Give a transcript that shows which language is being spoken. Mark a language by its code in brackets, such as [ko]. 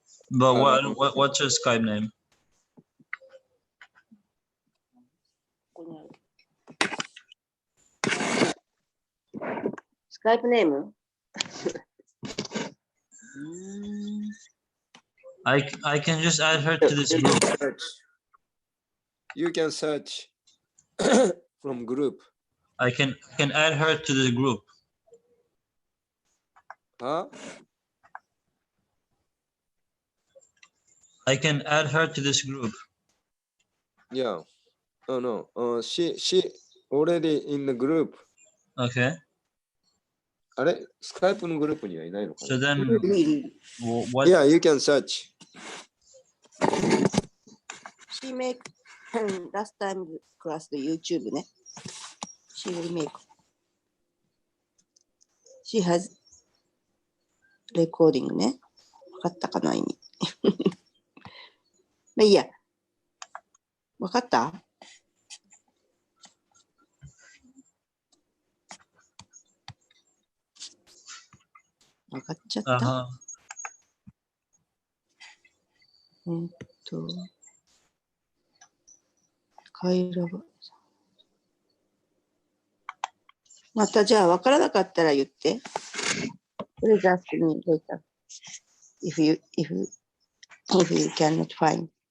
[en] But what's your Skype name? [ja] ここにあるスカイプネーム [en] I can just add her to this group. You can search from group. I can add her to the group. Huh? I can add her to this group. Yeah. Oh no. She already in the group. Okay. [ja] あれスカイプのグループにはいないのか [en] So [ja] な [en] then, [ja] いる [en] what? Yeah, you can search. She make last time class で YouTube ね。She will make. She has recording ね。 [ja] わかったかな意味。まあいいや。わかったわかっちゃった、 Uh-huh. 回路が。またじゃあわからなかったら言って。 [en] Please ask me later if you cannot find.